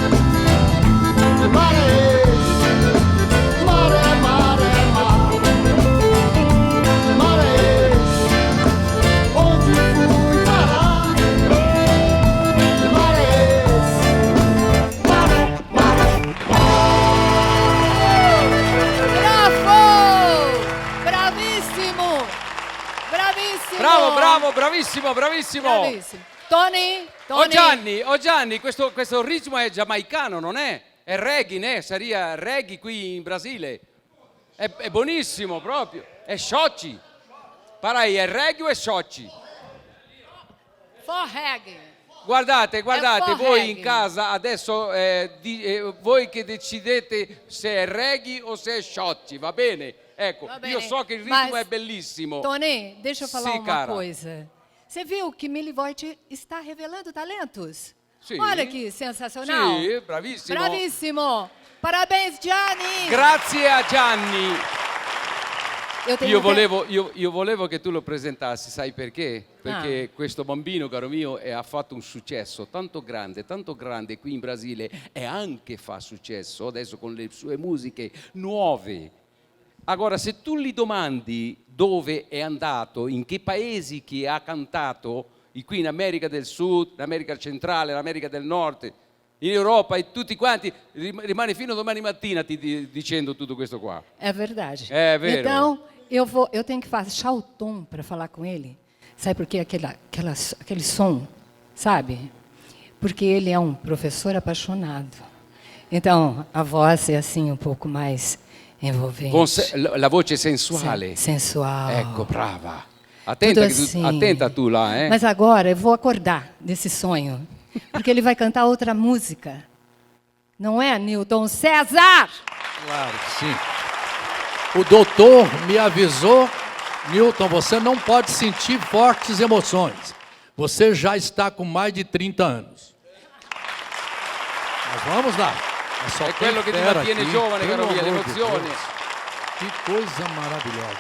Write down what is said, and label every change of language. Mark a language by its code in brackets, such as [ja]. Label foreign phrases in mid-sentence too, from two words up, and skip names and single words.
[pt] Guimarães, maré, maré, mar. Guimarães, onde fui parar? Guimarães, maré, maré, [it] Bravo! Bravissimo! Bravissimo! Bravo, bravo, bravissimo, bravissimo. Bravissimo. Tony, Oh Gianni, questo ritmo è giamaicano, non è? È reggae, né? Sarebbe reggae qui in Brasile. È buonissimo proprio. È sciocci. Parai, è reggae o è sciocci? [pt] For reggae. [it] Guardate, [pt] for [it] voi [pt] reggae. [it] in casa adesso voi che decidete se è reggae o se è sciocci, va bene? Ecco, Va io bene, so che il ritmo [pt] mas, [it] è bellissimo. Tony, [pt] deixa eu falar [it] Sì, [pt] uma [it] cara. [pt] coisa. Você viu que Millie Voigt está revelando talentos? [it] Sì. [pt] Olha que sensacional. [it] Sì, bravissimo. [pt] Bravissimo. Parabéns, Gianni. [it] Grazie a Gianni. [pt] Eu tenho [it] Io [pt] até- [it] volevo che tu lo presentassi, sai perché? Perché questo bambino, caro mio, ha fatto un successo tanto grande qui in Brasile e anche fa successo adesso con le sue musiche nuove. Allora, se tu gli domandi dove è andato, in che paesi che ha cantato, qui in America del Sud, in America centrale, in America del Nord, in Europa e tutti quanti, rimane fino a domani mattina dicendo tutto questo qua. [pt] É verdade. [it] É vero. [pt] Então, eu tenho que baixar o tom para falar com ele. Sabe por quê? Aquele som, sabe? Porque ele é um professor apaixonado. Então, a voz é assim um pouco mais envolvente. [it] La voce sensuale. [pt] Sensual. [it] Ecco, brava. [pt] Tudo [it] Attenta, [pt] assim. [it] attenta tu lá, eh? [pt] Mas agora eu vou acordar desse sonho. Porque ele vai cantar outra música. Não é, Newton César? Claro que sim. O doutor me avisou, Newton, você não pode sentir fortes emoções. Você já está com mais de 30 anos. Mas vamos lá. Mas só [it] È [pt] tem [it] quello che ti [pt] fera [it] mantiene [pt] aqui, [it] giovane, [pt] pelo [it] caro mio, [pt] amor de [it] l'emozione. [pt] Deus. Que coisa maravilhosa.